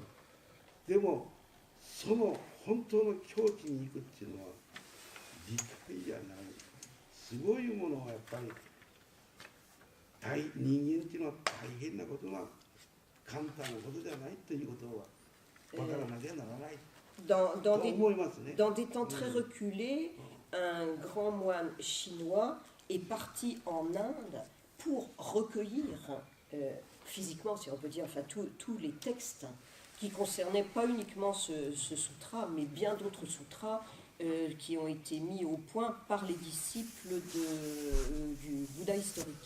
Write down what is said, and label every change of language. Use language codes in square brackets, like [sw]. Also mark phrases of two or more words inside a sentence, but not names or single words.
[ja] でもその本当の境地に行くっていうのは理解じゃないすごいものはやっぱり人間っていうのは大変なことが簡単なことじゃないということは分からなきゃならないと思いますね。 [fr] Dans des temps très reculés, un grand moine chinois est parti en Inde pour recueillir physiquement, si on peut dire, enfin, tous les textes qui concernaient pas uniquement ce sutra, mais bien d'autres sutras qui ont été mis au point par les disciples du Bouddha historique.